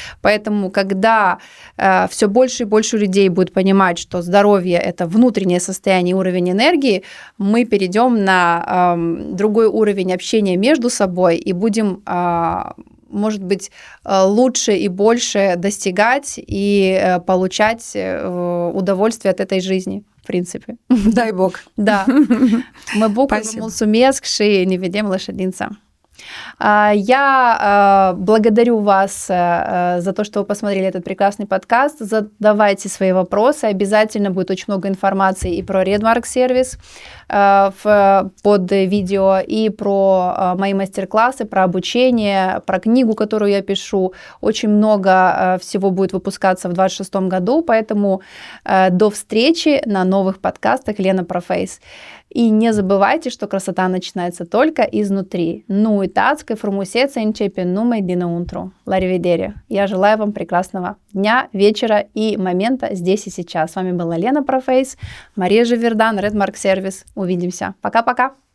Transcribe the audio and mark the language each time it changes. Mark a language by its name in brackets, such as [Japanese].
[Russian] Поэтому, когда все больше и больше людей будет понимать, что здоровье – это внутреннее состояние, уровень энергии, мы перейдем на другой уровень общения между собой и будем, может быть, лучше и больше достигать и получать удовольствие от этой жизни, в принципе. Дай Бог. Да. Мы буквы [Romanian] mulțumesc și ne vedem la ședință. [Russian] Я благодарю вас за то, что вы посмотрели этот прекрасный подкаст. Задавайте свои вопросы. Обязательно будет очень много информации и про Redmark сервис под видео, и про мои мастер-классы, про обучение, про книгу, которую я пишу. Очень много всего будет выпускаться в 2026 году, поэтому до встречи на новых подкастах Лена Профейс. И не забывайте, что красота начинается только изнутри. [Romanian] Nu uitați că frumusețea începe numai dinăuntru. La revedere! [Russian] Я желаю вам прекрасного дня, вечера и момента здесь и сейчас. С вами была Лена Профейс, Мария Живердан, Redmark Service. Увидимся. Пока-пока!